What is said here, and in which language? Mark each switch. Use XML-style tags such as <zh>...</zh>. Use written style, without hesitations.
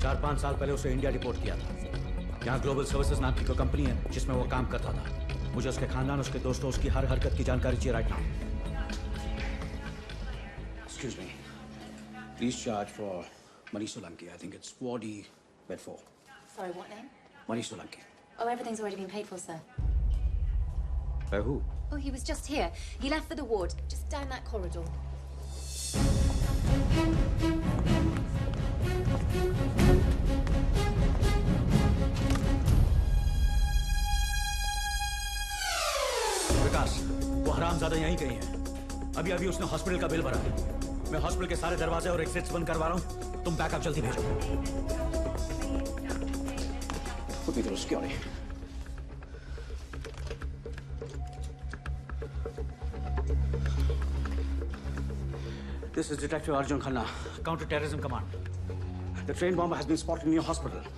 <hi>4-5 साल पहले उसे इंडिया रिपोर्ट किया था। यहाँ ग्लोबल सर्विसेज नाम की कोई कंपनी है जिसमें वो काम करता था। मुझे उसके खानदान, उसके दोस्तों, उसकी हर हरकत की जानकारी चाहिए right now.</hi> <en>Excuse me, please charge for Manish Solanki. I think it's 4D bed 4. Sorry, what name? Manish Solanki. Oh, everything's already been paid for, sir. By who? Oh, he was just here. He left for the ward, just down that corridor.</en> <hi>विकास, वो हरामजादा यहीं कहीं है। अभी उसने hospital का bill भरा है। मैं हॉस्पिटल के सारे दरवाजे और एग्जिट्स बंद करवा रहा हूँ। तुम बैकअप जल्दी भेजो।</hi> <en>Put me through security. This is Detective Arjun Khanna, Counter-Terrorism Command. The train bomber has been spotted in your hospital.</en>